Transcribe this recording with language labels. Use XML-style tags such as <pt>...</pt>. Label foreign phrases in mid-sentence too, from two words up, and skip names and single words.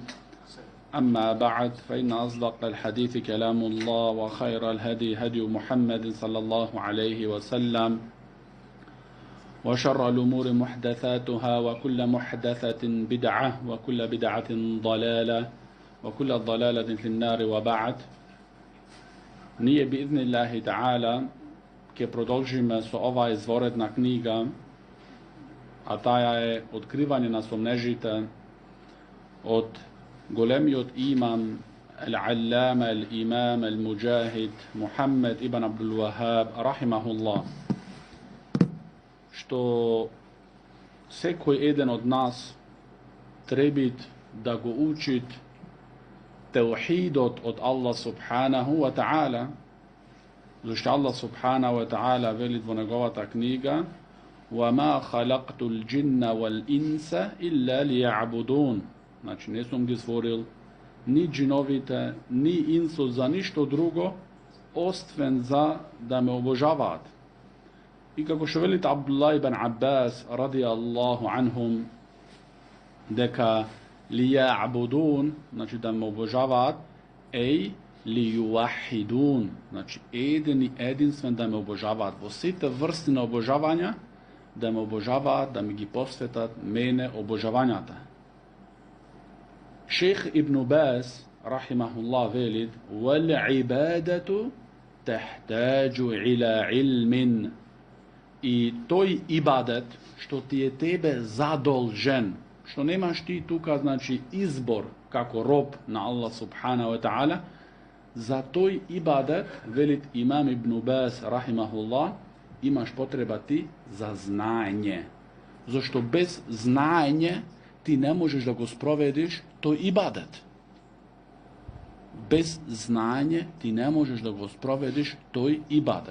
<ar>أما بعد، فإن أصدق الحديث كلام الله، وخير الهدي هدي محمد صلى الله عليه وسلم، وشر الأمور محدثاتها، وكل محدثة بدعة، وكل بدعة ضلالة، وكل ضلالة في النار. وبعد.</ar> <mk>Nije</mk> <ar>بإذن الله تعالى</ar> <mk>ke продолжиме со ова изворедна книга, а таја е Откривање на сомнежите од големиот имам Ал-Аллама, Ал-Имам, Ал-Муджахид Мухаммед ибн Абдул Вахаб рахимахуллах, што секој еден од нас требит да го учит теухидот од Аллах</mk> <ar>سبحانه وتعالى,</ar> <mk>зашто Аллах</mk> <ar>سبحانه وتعالى</ar> <mk>велит во неговата книга:</mk> <ar>وَمَا خَلَقْتُ الْجِنَّ وَالْإِنسَ إِلَّا لِيَعْبُدُونَ.</ar> <mk>Значи, не сум ги створил ни джиновите, ни инсот за ништо друго, освен за да ме обожаваат. И како што велит Абдуллах ибн Аббас</mk> <ar>رضي الله عنهم,</ar> <mk>дека лијаъбудун, значи да ме обожаваат, лијуахидун, значи еден и единствен да ме обожаваат, во сите врсти на обожавања да ме обожаваат, да ми ги посветат мене обожавањата. Шейх Ибн Баз рахимахуллах велит:</mk> <ar>وَالْعِبَادَةُ تَحْتَاجُ إِلَى عِلْمٍ.</ar> <mk>И тој ибадет што ти е тебе задолжен, што немаш ти тука, значи, избор како роб на Аллах</mk> <ar>سبحانه وتعالى,</ar> <mk>за тој ибадет, велит имам Ибн Баз рахимахуллах, имаш потреба ти за знаење. Зашто без знаење ти не можеш да го спроведиш тој ибадет. Без знаење ти не можеш да го спроведиш тој ибадет.</mk>